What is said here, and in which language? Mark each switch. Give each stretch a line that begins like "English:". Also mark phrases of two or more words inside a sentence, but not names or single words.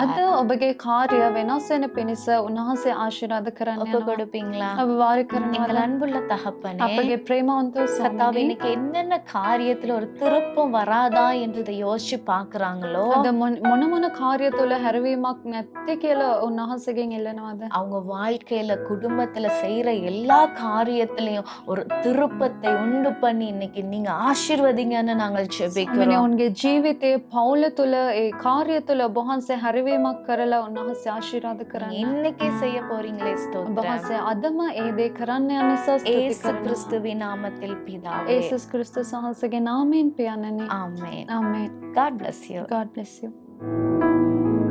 Sinhala: අද ඔබගේ කාර්ය වෙනස් වෙන පිණිස උන්වහන්සේ ආශිර්වාද කරන්න
Tamil: ஒப்பு
Sinhala: යනවා.
Tamil: கொடுப்பீங்களா?
Sinhala: ඔබ වාරි
Tamil: எங்கள்
Sinhala: කරනවා.
Tamil: அன்புள்ள தகப்பனே,
Sinhala: අපගේ ප්‍රේමවන්ත
Tamil: கர்த்தாவே,
Sinhala: ස්වාමීනි,
Tamil: இன்னைக்கு என்னென்ன காரியத்துல ஒரு திருப்பம் வராதா என்றதை யோசிச்சு பாக்குறாங்களோ,
Sinhala: අද මොන කාර්ය තුළ හැරවීමක් නැති කියලා උන්වහන්සේගෙන් ඉල්ලනවාද?
Tamil: அவங்க வாழ்க்கையில குடும்பத்துல செய்யற எல்லா காரியத்திலையும் ஒரு திருப்பத்தை உண்டு பண்ணி இன்னைக்கு நீங்க ஆசீர்வதிங்கன்னு நாங்கள்
Sinhala: ස්වාමීනි,
Tamil: ஜெபிக்கிறோம்.
Sinhala: ඔවුන්ගේ ජීවිතයේ පවුල තුළ ඒ කාර්ය තුළ ඔබ වහන්සේ හැරවීමක් කරලා උන්වහන්සේ ආශිර්වාද කරන්න.
Tamil: இன்னைக்கே செய்ய போறீங்களே,
Sinhala: ඔබ
Tamil: ஸ்தோத்திரம்.
Sinhala: වහන්සේ අදම ඒ දේ කරන්න යන නිසා ස්තුති
Tamil: ஏசு
Sinhala: කරනවා.
Tamil: கிறிஸ்துவின் நாமத்தில் பிதாவே,
Sinhala: ඒසුස් ක්‍රිස්තුස් වහන්සේගේ නාමයෙන් පියාණනි.
Tamil: ஆமென்.
Sinhala: ආමේන්.
English: God bless you. God bless you.